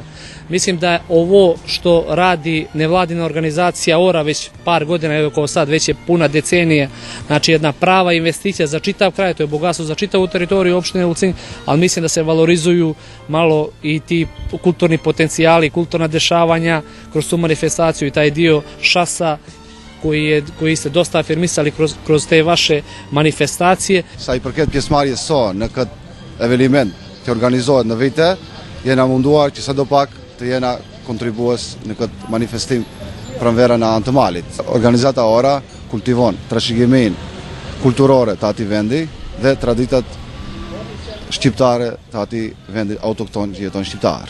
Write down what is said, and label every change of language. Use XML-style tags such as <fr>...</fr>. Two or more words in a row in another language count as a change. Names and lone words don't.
<sr>Mislim da je ovo što radi nevladina organizacija ORA već par godina, evo kao sad, već je puna decenije, znači jedna prava investicija za čitav kraj, to je bogatstvo za čitavu teritoriju opštine Ulcinj, ali mislim da se valorizuju malo i ti kulturni potencijali, kulturna dešavanja kroz tu manifestaciju i taj dio šasa koji ste dosta afirmisali kroz te vaše manifestacije.</sr> <sq>Sa i përket pjesëmarrjes së në këtë eveniment që organizohet në vite, jena munduar që sadopak të jena kontribues në këtë manifestim pranvera në anë të malit. Organizata ORA kultivon trashëgiminë kulturore të atij vendi dhe traditat shqiptare të atij vendi autokton që jeton shqiptar.</sq>